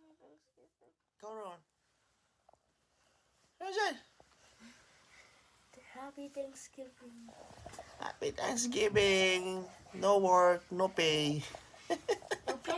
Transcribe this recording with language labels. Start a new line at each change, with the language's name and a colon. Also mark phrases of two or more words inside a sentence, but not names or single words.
English: Come on.
Filipino: Ano dyan?
English: Happy Thanksgiving. Happy Thanksgiving. No work, no pay. Okay.